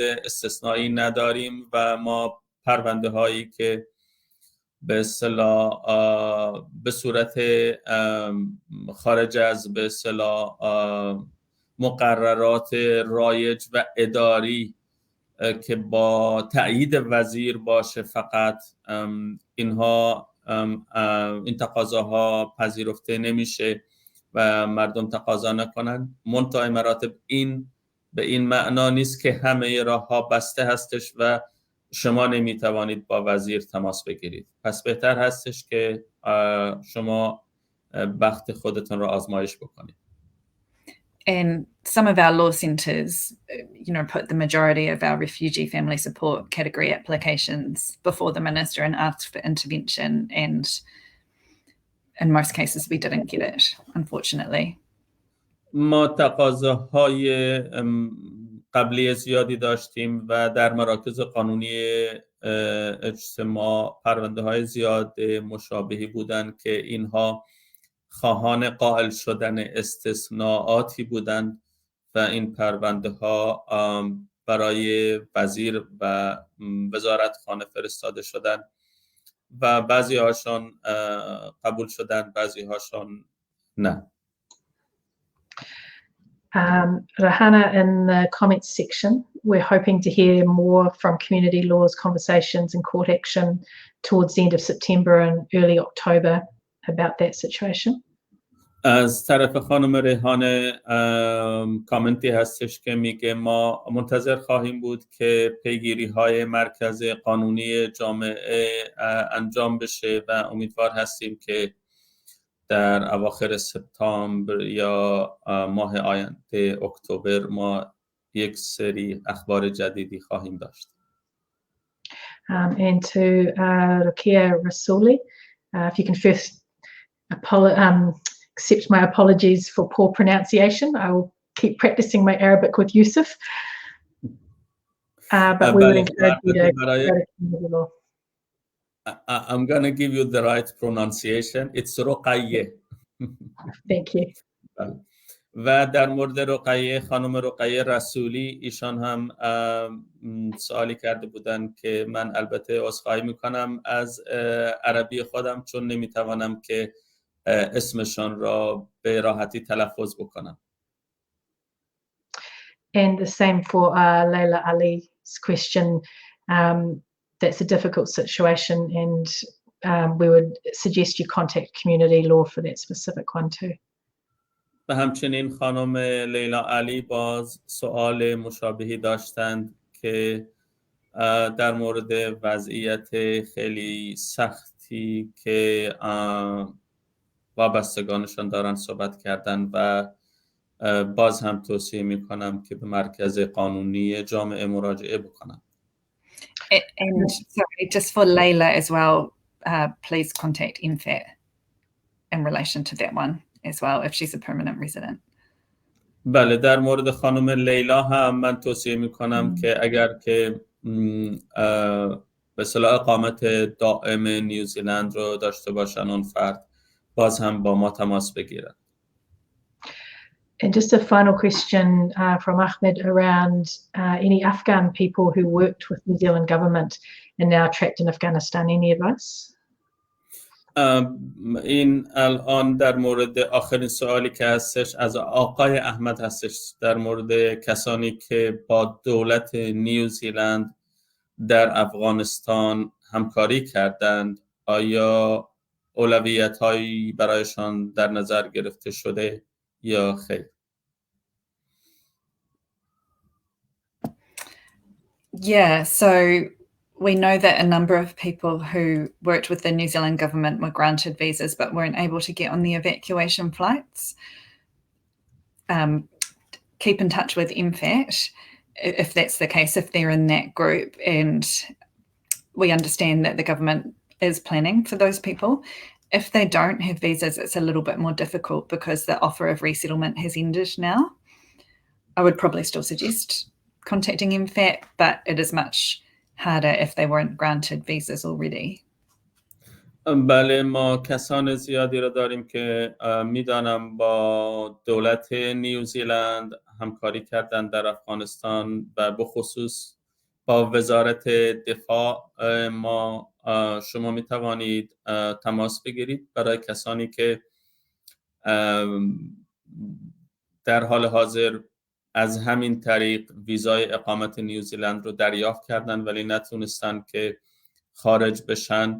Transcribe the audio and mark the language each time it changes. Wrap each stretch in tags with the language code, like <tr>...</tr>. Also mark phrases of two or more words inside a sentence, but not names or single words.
<fa>استثنایی نداریم و ما پرونده هایی که به اصطلاح به صورت خارج از به اصطلاح مقررات رایج و اداری که با تأیید وزیر باشه فقط اینها این تقاضاها پذیرفته نمیشه و مردم تقاضا نکنن. منتهای مراتب این به این معنا نیست که همه راهها بسته هستش و شما نمیتوانید با وزیر تماس بگیرید. پس بهتر هستش که شما بخت خودتون را آزمایش بکنید.</fa> <en>And some of our law centres, you know, put the majority of our refugee family support category applications before the minister and asked for intervention. And in most cases, we didn't get it, unfortunately.</en> <fa>ما تقاضاهای قبلی زیادی داشتیم و در مراکز قانونی اجتماع پرونده های زیاد مشابهی بودند که اینها خواهان قائل شدن استثناءاتی بودند و این پرونده ها برای وزیر و وزارتخانه فرستاده شدند و بعضی هاشون قبول شدند، بعضی هاشون نه.</fa> <en>Rahana, in the comments section, we're hoping to hear more from community laws, conversations and court action towards the end of September and early October about that situation.</en> <fa>از طرف خانم ریحانه کامنتی هستش که میگه ما منتظر خواهیم بود که پیگیری های مرکز قانونی جامعه انجام بشه و امیدوار هستیم که در اواخر سپتامبر یا ماه آینده اکتبر ما یک سری اخبار جدیدی خواهیم داشت.</fa> <en>And to Rukia Rasuli, if you can first accept my apologies for poor pronunciation. I will keep practicing my Arabic with Yusuf. But we would encourage you to go to community law. I'm going to give you the right pronunciation. It's رقیه. Thank you.</en> <fa>و در مورد رقیه، خانم رقیه رسولی، ایشان هم سوالی کرده بودن که من البته عذرخواهی میکنم از عربی خودم چون نمیتوانم که اسمشان را به راحتی تلفظ بکنم.</fa> <en>And the same for Leila Ali's question. That's a difficult situation, and we would suggest you contact community law for that specific one too.</en> <fa>و همچنین خانم لیلا علی باز سوال مشابهی داشتند که در مورد وضعیت خیلی سختی که وابستگانشان دارن صحبت کردن و باز هم توصیه میکنم که به مرکز قانونی جامعه مراجعه بکنم.</fa> <en>And sorry, just for Leila as well, please contact INFAT in relation to that one as well if she's a permanent resident.</en> <fa>بله، در مورد خانم لیلا هم من توصیه میکنم که اگر که به اصطلاح اقامت دائم نیوزیلند رو داشته باشن اون فرد باز هم با ما تماس بگیرن.</fa> <en>And just a final question from Ahmed around any Afghan people who worked with New Zealand government and now trapped in Afghanistan. Any advice?</en> <fa>این الان در مورد آخرین سوالی که هستش از آقای احمد هستش در مورد کسانی که با دولت نیوزیلند در افغانستان همکاری کردند، آیا اولویت‌هایی برایشان در نظر گرفته شده یا خیر؟</fa> <en>Yeah, so we know that a number of people who worked with the New Zealand government were granted visas but weren't able to get on the evacuation flights. Keep in touch with MFAT if that's the case, if they're in that group, and we understand that the government is planning for those people. If they don't have visas, it's a little bit more difficult because the offer of resettlement has ended now. I would probably still suggest contacting MFAT, but it is much harder if they weren't granted visas already.</en> <fa>بله، ما کسان زیادی را داریم که میدانم با دولت نیوزیلند همکاری کردن در افغانستان و به خصوص با وزارت دفاع. ما شما می توانید تماس بگیرید برای کسانی که در حال حاضر از همین طریق ویزای اقامت نیوزیلند رو دریافت کردن ولی نتونستن که خارج بشن.</fa>